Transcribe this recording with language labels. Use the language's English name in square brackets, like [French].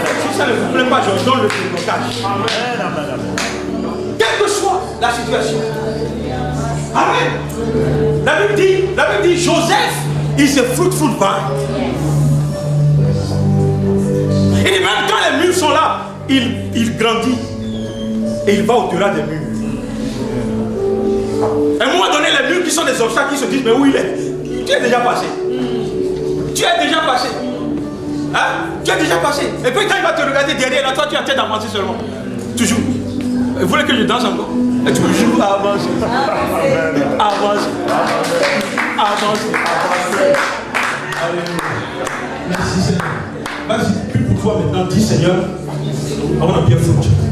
[French] Si ça ne vous plaît pas, j'ordonne le déblocage. Quelle que soit la situation. Amen. La Bible dit, [English] Joseph is a fruitful vine. [French] Et même quand les murs sont là, il grandit. Et il va au-delà des murs. À un moment donné, les murs qui sont des obstacles qui se disent, mais où il est? Tu es déjà passé. Tu es déjà passé. Hein? Tu es déjà passé. Et puis quand il va te regarder derrière, là, toi tu as tête d'avancer seulement. Toujours. Vous voulez que je danse encore? Et toujours avance. Avance. Avance. Merci Seigneur. Vas-y, plus pour toi maintenant. Dis Seigneur, [English] I want to be a fruit.